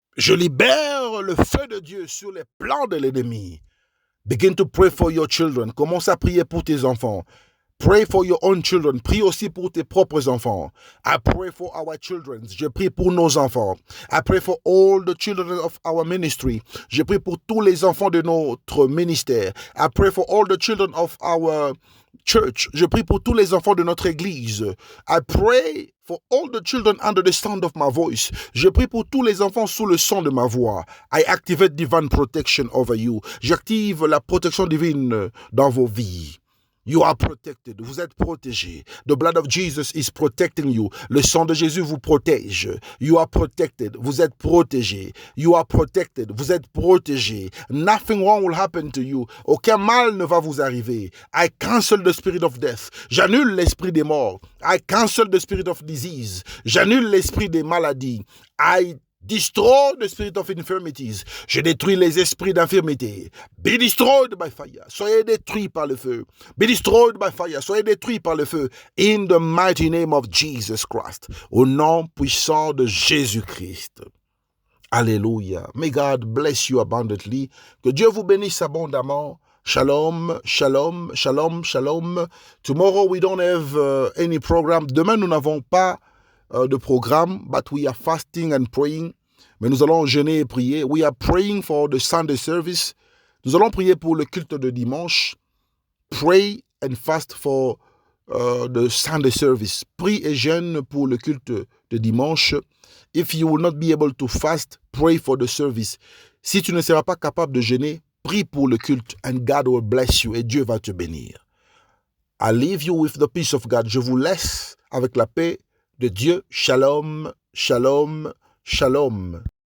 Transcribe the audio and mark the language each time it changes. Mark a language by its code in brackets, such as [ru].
[fr] Je libère le feu de Dieu sur les plans de l'ennemi. [en] Begin to pray for your children. [fr] Commence à prier pour tes enfants. [en] Pray for your own children. [fr] Prie aussi pour tes propres enfants. [en] I pray for our children. [fr] Je prie pour nos enfants. [en] I pray for all the children of our ministry. [fr] Je prie pour tous les enfants de notre ministère. [en] I pray for all the children of our church. [fr] Je prie pour tous les enfants de notre église. [en] I pray for all the children under the sound of my voice. [fr] Je prie pour tous les enfants sous le son de ma voix. [en] I activate divine protection over you. [fr] J'active la protection divine dans vos vies. [en] You are protected. [fr] Vous êtes protégés. [en] The blood of Jesus is protecting you. [fr] Le sang de Jésus vous protège. [en] You are protected. [fr] Vous êtes protégés. [en] You are protected. [fr] Vous êtes protégés. [en] Nothing wrong will happen to you. [fr] Aucun mal ne va vous arriver. [en] I cancel the spirit of death. [fr] J'annule l'esprit des morts. [en] I cancel the spirit of disease. [fr] J'annule l'esprit des maladies. [en] I destroy the spirit of infirmities. [fr] Je détruis les esprits d'infirmité. [en] Be destroyed by fire. [fr] Soyez détruits par le feu. [en] Be destroyed by fire. [fr] Soyez détruits par le feu. [en] In the mighty name of Jesus Christ. [fr] Au nom puissant de Jésus-Christ. Alléluia. [en] May God bless you abundantly. [fr] Que Dieu vous bénisse abondamment. [he] Shalom, shalom, shalom, shalom. [en] Tomorrow we don't have any program. [fr] Demain nous n'avons pas de programme, [en] but we are fasting and praying. [fr] Mais nous allons jeûner et prier. [en] We are praying for the Sunday service. [fr] Nous allons prier pour le culte de dimanche. [en] Pray and fast for the Sunday service. [fr] Prie et jeûne pour le culte de dimanche. [en] If you will not be able to fast, pray for the service. [fr] Si tu ne seras pas capable de jeûner, prie pour le culte [en] and God will bless you [fr] et Dieu va te bénir. [en] I leave you with the peace of God. [fr] Je vous laisse avec la paix de Dieu. [he] Shalom, shalom, shalom.